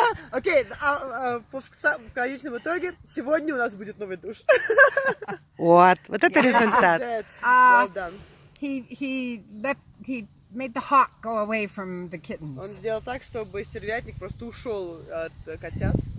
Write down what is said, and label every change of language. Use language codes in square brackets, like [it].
[ru] Окей, в конечном итоге сегодня у нас будет новый душ. Вот это результат. [en] Well done. He made the hawk go away from the [ru] Он [en] kittens. [ru] сделал так, чтобы стервятник просто ушел от котят.